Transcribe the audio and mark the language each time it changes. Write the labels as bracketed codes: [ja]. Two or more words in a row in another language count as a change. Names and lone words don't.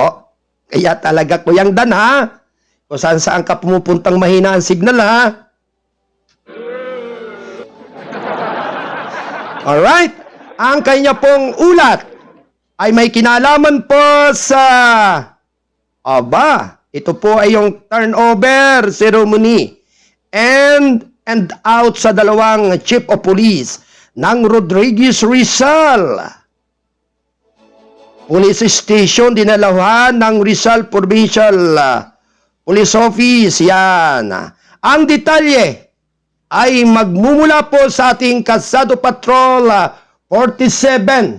[tl] Kaya talaga Kuyang Dan, ha? Kung saan ka pumupuntang mahina ang signal, ha? Alright. Ang kanya pong ulat ay may kinalaman po sa ito po ay yung [en] turnover ceremony [tl] and out sa 2 [en] chief of police [tl] ng Rodriguez Rizal. Police Station, dinalahan ng Rizal Provincial Police Office. Yan. Ang detalye ay magmumula po sa ating Kalsado Patrol 47.